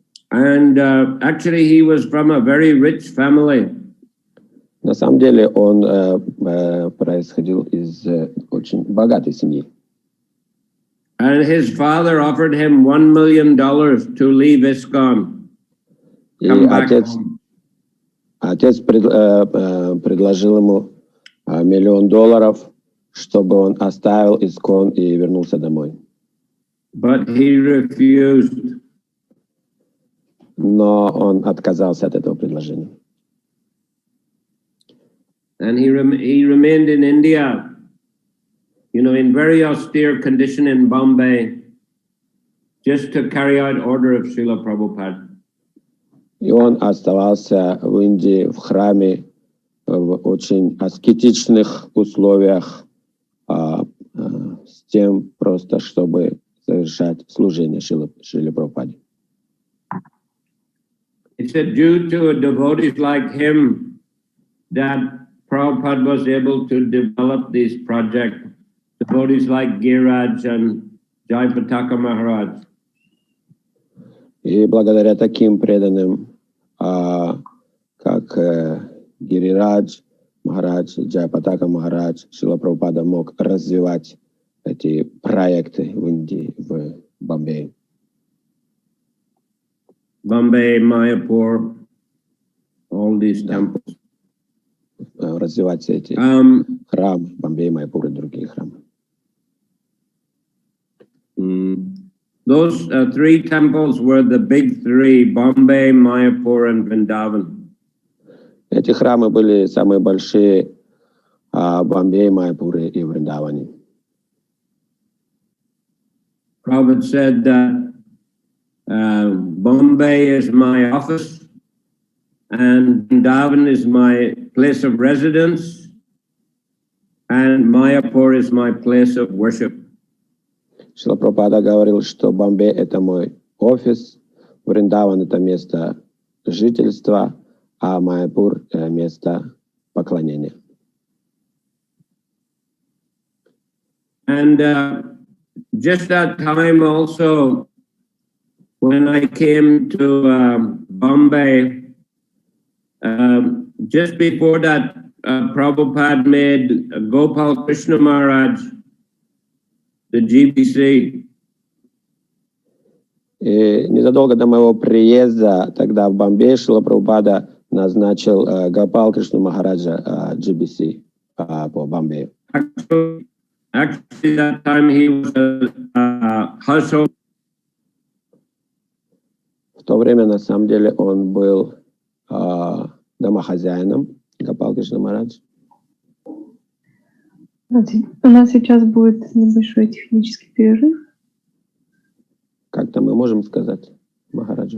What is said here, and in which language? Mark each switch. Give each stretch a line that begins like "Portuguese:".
English: And actually he was from a very rich family.
Russian: На самом деле он происходил из очень богатой семьи.
English: And his father offered him $1 million to leave ISKCON.
Russian: И отец предложил ему $1 миллион, чтобы он оставил ISKCON и вернулся домой.
English: But he refused.
Russian: Но он отказался от этого предложения.
English: And he remained in India, you know, in very austere condition in Bombay, just to carry out order of Srila Prabhupada.
Russian: И он оставался в Индии, в храме, в очень аскетичных условиях, с тем просто, чтобы совершать служение Шриле Прабхупаде.
English: It's due to devotees like him that Prabhupada was able to develop these projects. Devotees like Giriraj and Jayapataka Maharaj.
Russian: И благодаря таким преданным, как Гирирадж Махарадж, Джайапатака Махарадж, Шрила Прабхупада мог развивать эти проекты в Индии, в Бомбее.
English: Bombay, Mayapur, all these temples.
Russian: Развивать все эти храмы, Бомбей, Майяпур и другие храмы.
English: Those three temples were the big three: Bombay, Mayapur, and Vrindavan.
Russian: Эти храмы были самые большие в Бомбее, Майяпуре и Вриндаване.
English: Prabhupada said that Bombay is my office and Vrindavan is my place of residence and Mayapur is my place of worship.
Russian: Шрила Прабхупада говорил, что Бомбей — это мой офис, Вриндаван — это место жительства, а Майяпур — место поклонения.
English: And just that time also, when I came to Bombay, just before that, Prabhupada made Gopal Krishna Maharaj the GBC.
Russian: И незадолго до моего приезда тогда в Бомбей Шрила Прабхупада назначил Гопал Кришну Махараджа GBC по Бомбею.
English: Actually, that time he was a household.
Russian: В то время, на самом деле, он был домохозяином, Гопал Кришна Махарадж. У нас сейчас будет небольшой технический перерыв. Как-то мы можем сказать, Махараджа?